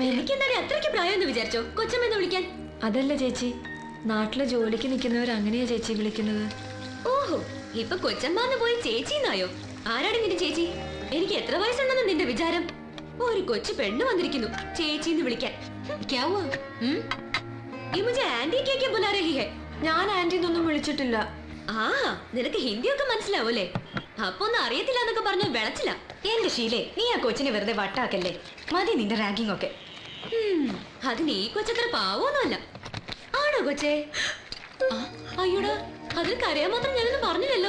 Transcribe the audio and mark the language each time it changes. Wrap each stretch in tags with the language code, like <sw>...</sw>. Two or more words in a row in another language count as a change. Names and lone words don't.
<ml>എനിക്ക് എന്താണ് അത്രയ്ക്ക് പ്രായം എന്ന് വിചാരിച്ചോ കൊച്ചമ്മ എന്ന് വിളിക്കാൻ? അതല്ല ചേച്ചി, നാട്ടിലെ ജോലിക്ക് നിൽക്കുന്നവർ അങ്ങനെയാ ചേച്ചി വിളിക്കുന്നത്. ഓഹോ, ഇപ്പൊ കൊച്ചമ്മാന്ന് പോയി ചേച്ചിന്നായോ? ആരാണ് നിന്റെ ചേച്ചി? എനിക്ക് എത്ര വയസ്സുണ്ടെന്ന് നിന്റെ വിചാരം? ഒരു കൊച്ചു പെണ്ണ് വന്നിരിക്കുന്നു ചേച്ചിന്ന് വിളിക്കാൻ.</ml> <hi>क्या हुआ? ये मुझे आंटी क्या क्या बुला रही है?</hi> <ml>ഞാൻ ആന്റിന്നൊന്നും വിളിച്ചിട്ടില്ല. ആ, നിനക്ക് ഹിന്ദിയൊക്കെ മനസ്സിലാവൂലേ? അപ്പൊ ഒന്നും അറിയത്തില്ല എന്നൊക്കെ പറഞ്ഞ വിളച്ചില്ല. എന്റെ ശീലേ, നീ ആ കൊച്ചിനെ വെറുതെ വട്ടാക്കല്ലേ. മതി നിന്റെ റാങ്കിങ് ഒക്കെ. അതിന് ഈ കൊച്ചത്ര പാവൊന്നുമല്ല. ആണോ കൊച്ചേ? അയ്യോടാ, അതിൽ കരയാൻ മാത്രം ഞാനൊന്നും പറഞ്ഞില്ലല്ലോ.</ml>